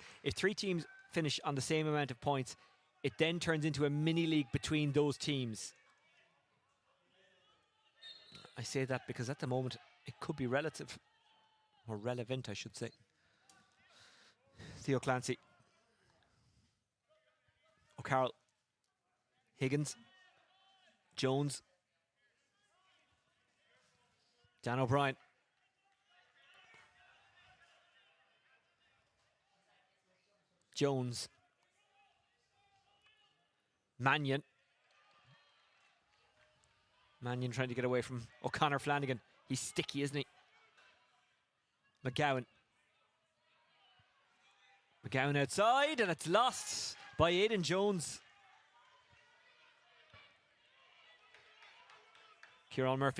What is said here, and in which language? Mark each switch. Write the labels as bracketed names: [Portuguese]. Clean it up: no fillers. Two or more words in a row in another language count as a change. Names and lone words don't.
[English] If 3 teams finish on the same amount of points, it then turns into a mini-league between those teams. I say that because at the moment, it could be relative, or relevant, I should say. Theo Clancy. O'Carroll. Higgins. Jones. Dan O'Brien. Jones. Mannion. Mannion trying to get away from O'Connor Flanagan. He's sticky, isn't he? McGowan. McGowan outside, and it's lost by Aidan Jones. Kieran Murphy.